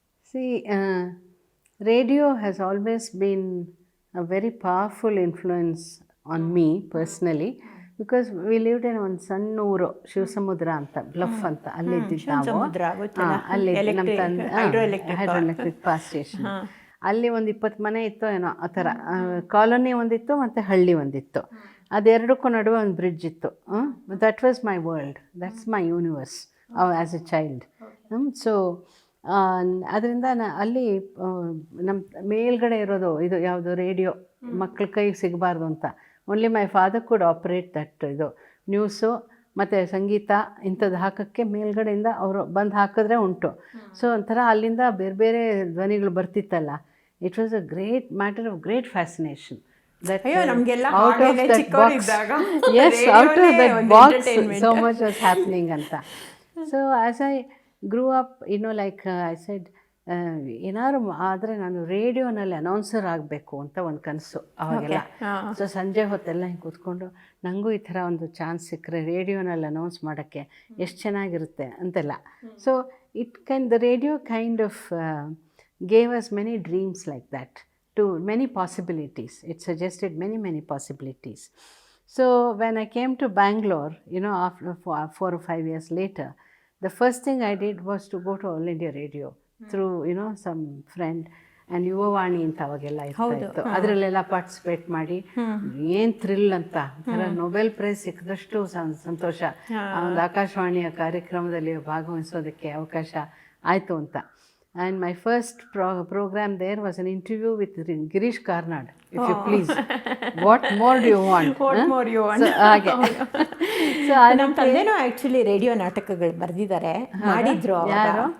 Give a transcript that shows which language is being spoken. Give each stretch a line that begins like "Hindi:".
English: See, radio has always been a very powerful influence on me personally, because we lived in
Kannada: ಒಂದು ಸಣ್ಣ ಊರು, ಶಿವಸಮುದ್ರ ಅಂತ, bluff ಅಂತ, ಅಲ್ಲಿದ್ದಿದ್ದು ನಾವು. ಅಲ್ಲಿ ನಮ್ಮ ಹೈಡ್ರೋಎಲೆಕ್ಟ್ರಿಕ್ ಪವರ್ ಸ್ಟೇಷನ್, ಅಲ್ಲಿ ಒಂದು 20 ಮನೆ ಇತ್ತು ಏನೋ ಆ ಥರ. ಕಾಲೋನಿ ಒಂದಿತ್ತು ಮತ್ತು ಹಳ್ಳಿ ಒಂದಿತ್ತು. ಅದೆರಡಕ್ಕೂ ನಡುವೆ ಒಂದು ಬ್ರಿಡ್ಜ್ ಇತ್ತು.
English: That was my world, that's my universe as a child.
Kannada: So ಅದರಿಂದ ಅಲ್ಲಿ ನಮ್ಮ ಮೇಲ್ಗಡೆ ಇರೋದು ಇದು ಯಾವುದು, ರೇಡಿಯೋ, ಮಕ್ಕಳ ಕೈಗೆ ಸಿಗಬಾರ್ದು ಅಂತ.
English: only my father could operate that,
Kannada: ಇದು ನ್ಯೂಸು ಮತ್ತು ಸಂಗೀತ ಇಂಥದ್ದು ಹಾಕೋಕ್ಕೆ ಮೇಲ್ಗಡೆಯಿಂದ ಅವರು ಬಂದು ಹಾಕಿದ್ರೆ ಉಂಟು. ಸೊ ಒಂಥರ ಅಲ್ಲಿಂದ ಬೇರೆ ಬೇರೆ ಧ್ವನಿಗಳು ಬರ್ತಿತ್ತಲ್ಲ.
English: It was a great matter of great fascination. out of that box, yes, out of that box so much was happening anta. So as I grew up, like I said,
Kannada: ಏನಾದ್ರು ಆದರೆ ನಾನು ರೇಡಿಯೋನಲ್ಲಿ announcer ಆಗಬೇಕು ಅಂತ ಒಂದು ಕನಸು ಅವಾಗೆಲ್ಲ. So ಸಂಜೆ ಹೊತ್ತೆಲ್ಲ ಹಿಂಗೆ ಕೂತ್ಕೊಂಡು ನನಗೂ ಈ ಥರ ಒಂದು ಚಾನ್ಸ್ ಸಿಕ್ಕರೆ ರೇಡಿಯೋನಲ್ಲಿ ಅನೌನ್ಸ್ ಮಾಡೋಕ್ಕೆ ಎಷ್ಟು ಚೆನ್ನಾಗಿರುತ್ತೆ ಅಂತೆಲ್ಲ. So the radio kind of
English: gave us many dreams like that, to many possibilities. It suggested many possibilities. So when I came to Bangalore, after 4 or 5 years later, the first thing I did was to go to All India Radio through some friend, and
Kannada: Yuvavani ಅಂತ ಅವಾಗೆಲ್ಲ ಇತ್ತು. ಅದರಲ್ಲೆಲ್ಲ participate ಮಾಡಿ ಏನು thrill ಅಂತ, Nobel prize ಸಿಕ್ಕಿದಷ್ಟು ಸಂತೋಷ. ಒಂದು ಆಕಾಶವಾಣಿಯ ಕಾರ್ಯಕ್ರಮದಲ್ಲಿ ಭಾಗವಹಿಸೋದಕ್ಕೆ ಅವಕಾಶ ಆಯಿತು ಅಂತ.
English: And my first program there was an interview with Girish Karnad, if you please. What more do you want? What more you want? So, ಹಾಗೆ. So
Kannada: ನಮ್ಮ ತಂದೆನೂ ಆ್ಯಕ್ಚುಲಿ ರೇಡಿಯೋ ನಾಟಕಗಳು ಬರೆದಿದ್ದಾರೆ, ಮಾಡಿದ್ರು. ಯಾರು?